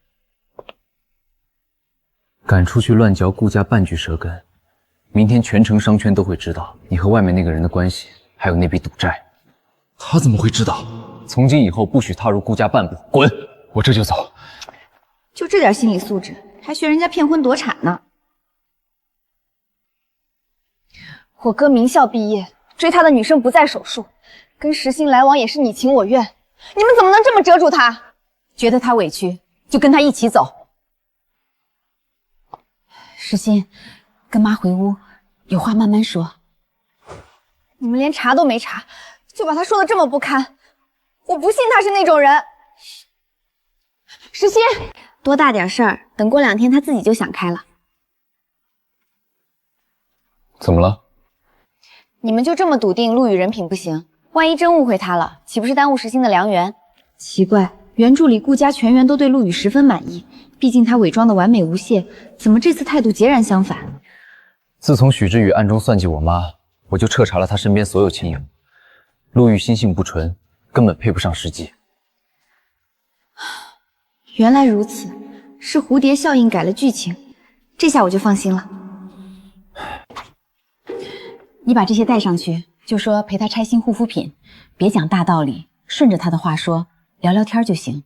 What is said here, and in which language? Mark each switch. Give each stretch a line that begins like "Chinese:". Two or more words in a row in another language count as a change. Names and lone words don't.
Chinese: 敢出去亂嚼顧家半句舌根，明天全城商圈都會知道你和外面那個人的關係，還有那筆賭債。他怎麼會知道？從今以後不許踏入顧家半步，滾！我這就走。就這點心理素質，還學人家騙婚奪產呢。我哥名校畢業，追他的女生不在少數，跟石心來往也是你情我願。你們怎麼能這麼遮住他？覺得他委屈，就跟他一起走。石心，跟媽回屋，有話慢慢說。你們連查都沒查，就把他說的這麼不堪，我不信他是那種人。石心，多大點事兒，等過2天他自己就想開了。怎麼了？你們就這麼篤定陸羽人品不行？萬一真誤會他了，豈不是耽誤石心的良緣？奇怪，原著裡顧家全員都對陸羽十分滿意，畢竟他偽裝的完美無懈，怎麼這次態度截然相反？自從許知宇暗中算計我媽，我就徹查了他身邊所有親友。陆玉心性不純，根本配不上石姬。原来如此，是蝴蝶效应改了剧情，这下我就放心了。你把这些带上去，就说陪他拆新护肤品，别講大道理，順着他的話說，聊聊天就行。